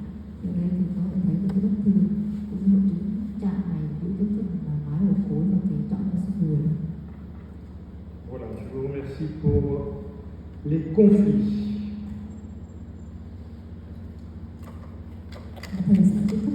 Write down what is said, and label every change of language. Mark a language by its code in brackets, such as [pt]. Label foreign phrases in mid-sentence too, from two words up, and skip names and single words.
[vi] Thì ở đây thì có thể thấy được cái bất thường cũng như hội chứng chạm này giữa cái phần mái hổ khối và cái chõm xương đùi. [fr] Voilà, je vous remercie pour les conflits. [vi] Thầy sẽ